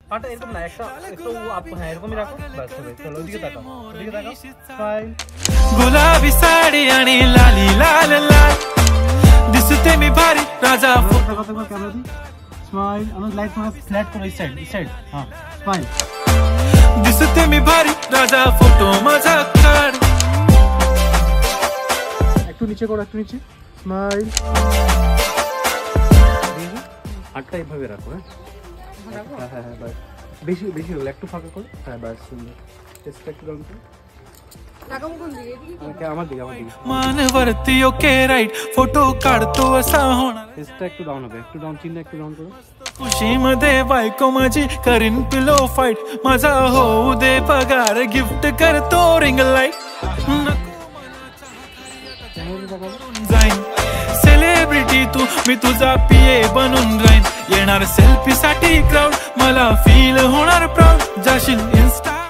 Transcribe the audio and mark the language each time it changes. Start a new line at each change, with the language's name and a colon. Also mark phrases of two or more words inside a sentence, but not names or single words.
Bangla: হাতটা এরকম না, একটা একটু আপ, হ্যাঁ এরকমই রাখো, বাস হবে। চলো ওদিকে তাকাও, ওদিকে তাকাও, স্মাইল।
Marathi: गुलाबी साडी आणि लाली लाल लाल दिसते मी भारी राजा
Bangla: ক্যামেরা দি, স্মাইল। আমি লাইট তোমার ফ্ল্যাট করো, এই সাইড, হ্যাঁ স্মাইল।
Marathi: दिसते मी भारी राजा फोटो माझा काढ।
Bangla: একটু নিচে করো, একটু নিচে, স্মাইল। হাতটা এইভাবে রাখো, হ্যাঁ হ্যাঁ হ্যাঁ হ্যাঁ, বাস। বেশি বেশি হলো, একটু ফাঁকা করো, হ্যাঁ বাস, সুন্দর। চেষ্টা একটু ডাউন করো, আমার দিকে
Marathi: मान वरती
English: okay right
Marathi: फोटो काढतो असा होणार।
Bangla: চেষ্টা একটু ডাউন হবে, একটু डाउन, চিহ্ন একটু डाउन করো।
Marathi: खुशी मध्ये बायको माझी करीन
English: pillow fight
Marathi: माझा होऊ दे पगार गिफ्ट करतो
English: ring light
Marathi: जाईन सेलिब्रिटी तू मी तुझा पीए बनून राहीन येणार सेल्फी साठी क्राऊड मला फील होणार प्राऊड जाशील इन्स्टा